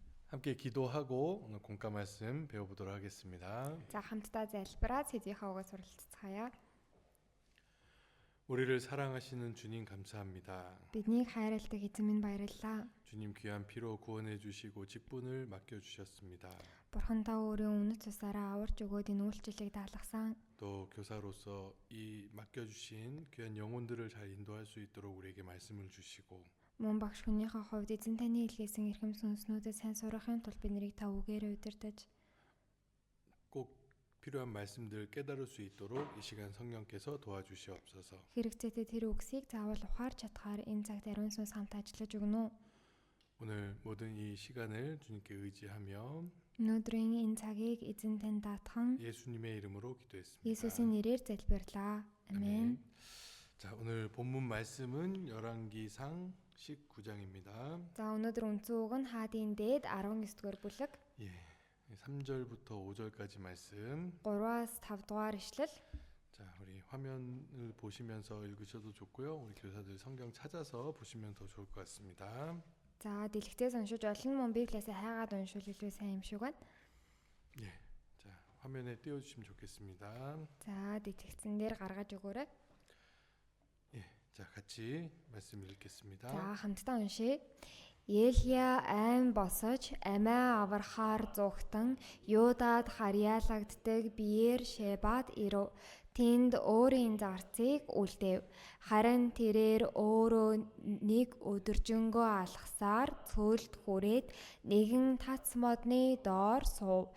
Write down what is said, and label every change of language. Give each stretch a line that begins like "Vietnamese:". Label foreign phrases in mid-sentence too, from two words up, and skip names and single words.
Korean: 함께 기도하고 오늘 공과 말씀 배워보도록 하겠습니다.
Mongolian: За хамтдаа залбираад сэдвийнхаа угаас суралцгаая.
Korean: 우리를 사랑하시는 주님 감사합니다.
Mongolian: Биднийг хайрладаг эзэн минь баярлалаа.
Korean: 주님 귀한 피로 구원해 주시고 직분을 맡겨 주셨습니다.
Mongolian: Бурхандаа өөрийн үнэт цусаараа аварч өгөөд энэ үйлчлэлийг даалгасан.
Korean: 또 교사로서 이 맡겨 주신 귀한 영혼들을 잘 인도할 수 있도록 우리에게 말씀을 주시고
Mongolian: Мөн багш хүнийхээ хувьд эзэн таны илгээсэн эрхэм сүнснүүдэд сайн сурахын тулд бид нарыг та үгээрээ удирдах.
Korean: 꼭 필요한 말씀들 깨달을 수 있도록 이 시간 성령께서 도와주시옵소서.
Mongolian: Хэрэгцээтэй тэр үгсийг заавал ухаарч чадхаар энэ цагт ариун сүнс хамт ажиллаж өгнө.
Korean: 오늘 모든 이 시간을 주님께 의지하며
Mongolian: Өнөөдрийн энэ цагийг эзэн тань даатхан
Korean: 예수님의 이름으로 기도했습니다.
Mongolian: Иесусийн нэрээр залбирлаа. Амен.
Korean: 자, 오늘 본문 말씀은 열왕기상 19장입니다.
Mongolian: За өнөөдөр үндсэн үг нь хаадын дээд 19-р бүлэг
Korean: 예. 3절부터 5절까지 말씀.
Mongolian: 3-аас 5 дугаар ишлэл.
Korean: 자, 우리 화면을 보시면서 읽으셔도 좋고요. 우리 교사들 성경 찾아서 보시면 더 좋을 것 같습니다.
Mongolian: За дэлгэцээс уншиж олон мөн Библиэсээ хайгаад уншвал илүү сайн юм шиг байна.
Korean: 예. 자, 화면에 띄워 주시면 좋겠습니다.
Mongolian: За дэлгэцэн дээр гаргаж өгөөрэй.
Korean: 예. 자, 같이 말씀 읽겠습니다.
Mongolian: За хамтдаа уншъя. Елия айн босож амиа аврахаар зугтан Юдад харьяалагддаг биеэр Шебад ирв. Тэнд өөрийн зарцыг үлдээв. Харин тэрээр өөрөө нэг өдөржингөө алхасаар цөөлд хүрээд нэгэн тац модны доор суув.